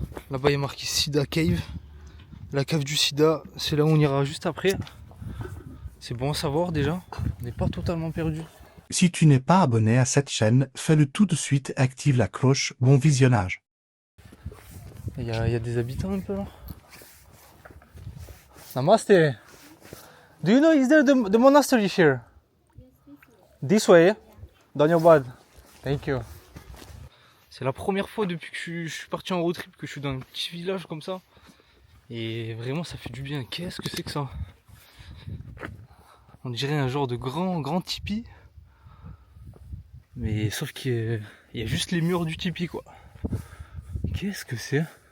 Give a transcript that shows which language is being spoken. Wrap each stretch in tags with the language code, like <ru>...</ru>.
<fr>Là-bas il y a marqué Siddha Cave. La cave du Siddha, c'est là où on ira juste après. C'est bon à savoir déjà. On n'est pas totalement perdu. Si tu n'es pas abonné à cette chaîne, fais-le tout de suite et active la cloche. Bon visionnage. Il y a des habitants un peu là.</fr> <ne>Namaste.</ne> <en>Do you know is there the monastery here? This way. Dhanyabad. Thank you.</en> <fr>C'est la première fois depuis que je suis parti en road trip que je suis dans un petit village comme ça. Et vraiment ça fait du bien. Qu'est-ce que c'est que ça? On dirait un genre de grand tipi. Mais sauf qu'il y a juste les murs du tipi quoi. Qu'est-ce que c'est?</fr>